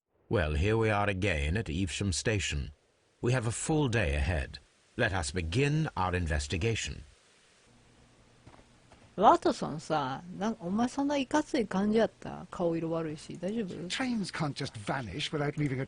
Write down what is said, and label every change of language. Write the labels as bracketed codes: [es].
[en] Well, here we are again at Evesham Station. We have a full day ahead. Let us begin our investigation. [ja] ワトソンさ、お前そんないかつい感じやった？顔色悪いし、大丈夫？ [en] Trains can't just vanish without leaving a...